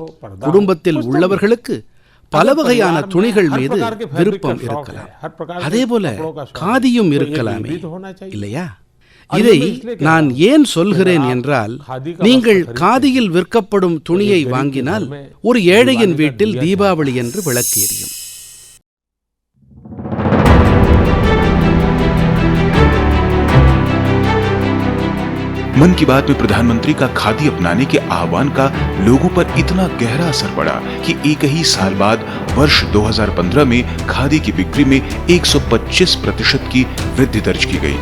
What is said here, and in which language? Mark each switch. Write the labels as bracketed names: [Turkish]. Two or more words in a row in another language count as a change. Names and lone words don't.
[Tamil] குடும்பத்தில் உள்ளவர்களுக்கு பல வகையான துணிகள் மீது விருப்பம் இருக்கலாம். அதேபோல காதியும் இருக்கலாமே, இல்லையா? இதை நான் ஏன் சொல்கிறேன் என்றால், நீங்கள் காதியில் விற்கப்படும் துணியை வாங்கினால் ஒரு ஏழையின் வீட்டில் தீபாவளி என்று விளக்கு எரியும். [Hindi] मन की बात में प्रधानमंत्री का खादी अपनाने के आह्वान का लोगों पर इतना गहरा असर पड़ा कि एक ही साल बाद वर्ष 2015 में खादी की बिक्री में 125% की वृद्धि दर्ज की गई।